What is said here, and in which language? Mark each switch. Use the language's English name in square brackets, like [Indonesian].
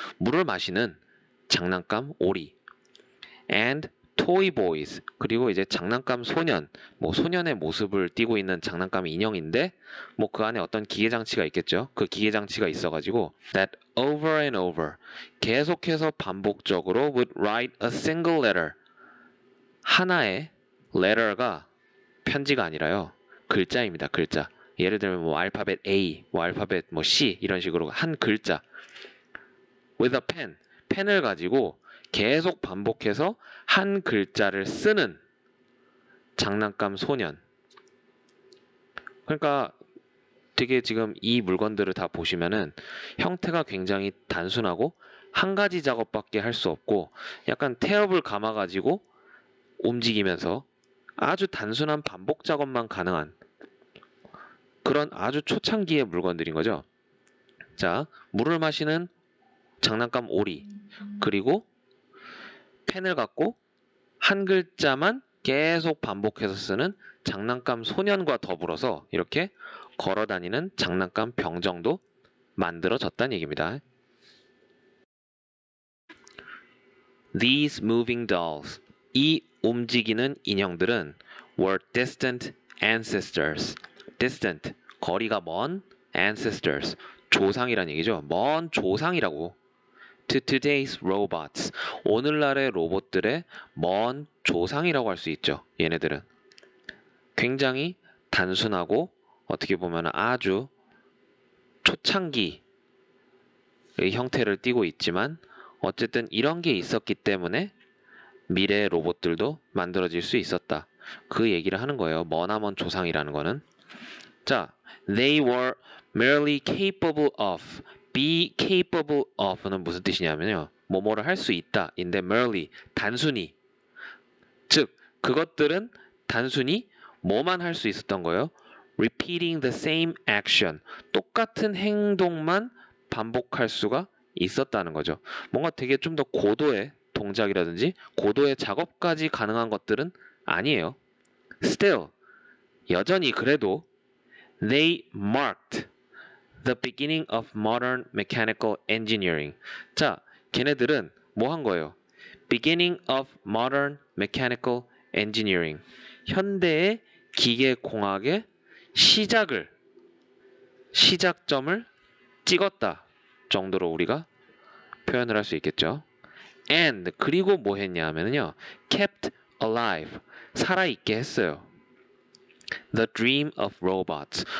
[Korean] 물을 마시는 장난감 오리. [English] And toy boys. [Korean] 그리고 이제 장난감 소년. 뭐 소년의 모습을 띠고 있는 장난감 인형인데 뭐 그 안에 어떤 기계 장치가 있겠죠. 그 기계 장치가 있어가지고 [English] that over and over. [Korean] 계속해서 반복적으로 [English] would write a single letter. [Korean] 하나의 letter가 편지가 아니라요. 글자입니다. 글자. 예를 들면 뭐 알파벳 A, 뭐 알파벳 뭐 C 이런 식으로 한 글자. [English] with a pen. [Korean] 펜을 가지고 계속 반복해서 한 글자를 쓰는 장난감 소년. 그러니까 되게 지금 이 물건들을 다 보시면은 형태가 굉장히 단순하고 한 가지 작업밖에 할 수 없고 약간 태엽을 감아가지고 움직이면서 아주 단순한 반복 작업만 가능한 그런 아주 초창기의 물건들인 거죠. 자, 물을 마시는 장난감 오리, 그리고 펜을 갖고 한 글자만 계속 반복해서 쓰는 장난감 소년과 더불어서 이렇게 걸어다니는 장난감 병정도 만들어졌다는 얘기입니다. [English] These moving dolls, [Korean] 이 움직이는 인형들은 [English] were distant ancestors. [Korean] distant, 거리가 먼 ancestors, 조상이란 얘기죠. 먼 조상이라고. [English] to today's robots, [Korean] 오늘날의 로봇들의 먼 조상이라고 할 수 있죠. 얘네들은 굉장히 단순하고 어떻게 보면 아주 초창기의 형태를 띠고 있지만 어쨌든 이런 게 있었기 때문에 미래의 로봇들도 만들어질 수 있었다. 그 얘기를 하는 거예요. 머나먼 조상이라는 거는. [English] 자, they were merely capable of. [Korean] be capable of는 무슨 뜻이냐면요. 뭐뭐를 할 수 있다. 인데 merely, 단순히. 즉, 그것들은 단순히 뭐만 할 수 있었던 거예요? [English] repeating the same action. [Korean] 똑같은 행동만 반복할 수가 있었다는 거죠. 뭔가 되게 좀 더 고도의 동작이라든지 고도의 작업까지 가능한 것들은 아니에요. [English] Still, [Korean] 여전히 그래도 [English] they marked the beginning of modern mechanical engineering. [Korean] 자, 걔네들은 뭐 한 거예요? [English] beginning of modern mechanical engineering. [Korean] 현대의 기계공학의 시작점을 찍었다 정도로 우리가 표현을 할 수 있겠죠. And 그리고 뭐 했냐 하면요. [English] kept alive. [Korean] 살아있게 했어요. [English] The dream of robots.